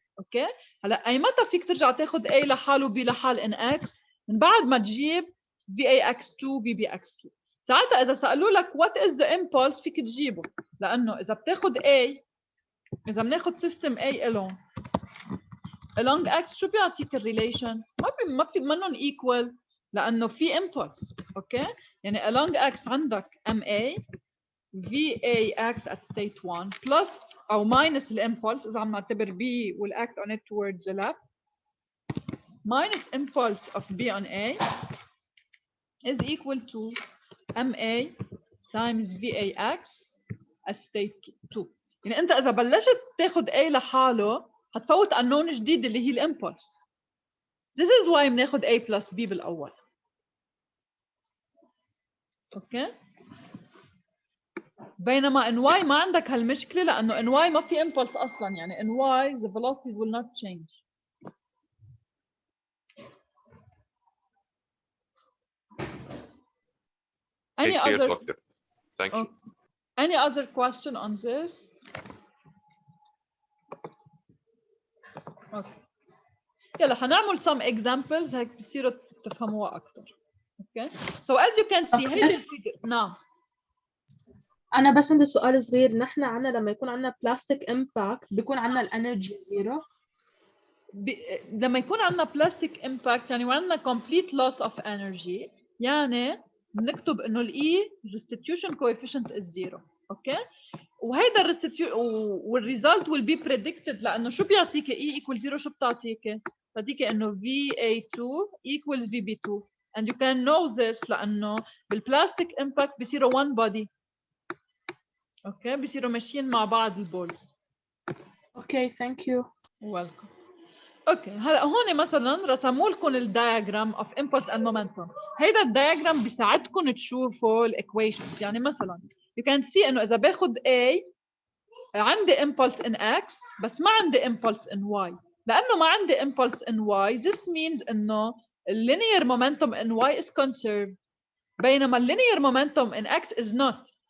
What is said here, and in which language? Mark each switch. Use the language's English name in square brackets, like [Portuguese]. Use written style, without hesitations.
[Arabic] اوكي هلا اي متى فيك ترجع تاخذ A لحال و B لحال in X؟ من بعد ما تجيب VAX2 VBX2. ساعتها اذا سالوا لك what is the impulse فيك تجيبه لانه اذا بتاخذ A إذا بناخد system A along X شو بيعطيك الريليشن؟ ما في منهم equal لأنه في impulse. أوكي؟ يعني [English] along X عندك MA VAX at state 1 plus أو minus الimpulse [Arabic] إذا عم نعتبر [English] B will act on it towards the left minus impulse of B on A is equal to MA times VAX at state 2. [Arabic] يعني انت اذا بلشت تاخد A لحاله هتفوت unknown جديد اللي هي الامبولس. [English] This is why [Arabic] بناخد [English] A plus B بالاول. [Arabic] اوكي. بينما in Y ما عندك هالمشكله لانه in Y ما في impulse اصلا، يعني in Y [English] the velocities will not change. Any clear, other doctor. Thank you. Any other question on this? Okay. [Arabic] يلا حنعمل [English] some examples [Arabic] هيك بتصيروا تفهموها أكثر. [English] Okay. So as you can see [Arabic] هيدي الفيجر. نعم. أنا بس عندي سؤال صغير. نحن عنا لما يكون عنا بلاستيك امباكت بيكون عنا الانرجي زيرو. لما يكون عندنا بلاستيك امباكت يعني وعندنا complete loss of energy، يعني بنكتب انه الاي restitution coefficient is zero. اوكي. وهيدا والريزلت will be predicted لانه شو بيعطيك E equal 0 شو بتعطيك؟ بتعطيك انه VA2 equals VB2 [English] and you can know this [Arabic] لانه بالبلاستيك امباكت بيصيروا one body. اوكي بيصيروا ماشيين مع بعض البولز. اوكي ثانك يو. ويلكم. اوكي هلا هون مثلا رسموا لكم الدايجرام اوف امبلس اند مومنتوم. هيدا الدايجرام بيساعدكم تشوفوا الايكويشنز. يعني مثلا [English] you can see [Arabic] انه اذا باخذ A عندي impulse in X بس ما عندي impulse in Y. لانه ما عندي [English] impulse in Y this means انه linear momentum in Y is conserved [Arabic] بينما [English] linear momentum in X is not.